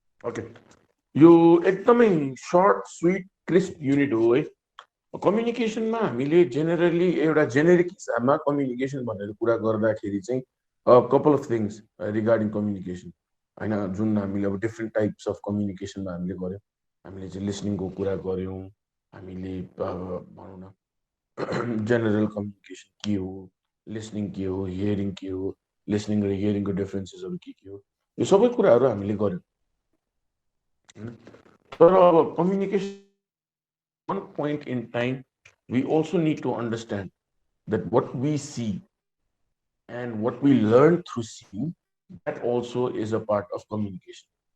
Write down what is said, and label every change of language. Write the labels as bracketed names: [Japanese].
[Nepali] Okay, यो एकदमै short sweet crisp unit हो है। कम्युनिकेसनमा हामीले जेनरली एउटा जेनेरिक हिसाबमा कम्युनिकेसन भनेर कुरा गर्दाखेरि चाहिँ couple of things regarding communication होइन, जुन हामीले अब डिफ्रेन्ट टाइप्स अफ कम्युनिकेसनमा हामीले गऱ्यौँ। हामीले चाहिँ लिसनिङको कुरा गऱ्यौँ, हामीले भनौँ न जेनरल कम्युनिकेसन के हो, लिसनिङ के हो, हियरिङ के हो, लिसनिङ र हियरिङको डिफ्रेन्सेसहरू के हो, यो सबै कुराहरू हामीले गऱ्यौँ होइन। तर अब [English] Communication one point in time, we also need to understand that what we see and what we learn through seeing, that also is a part of communication.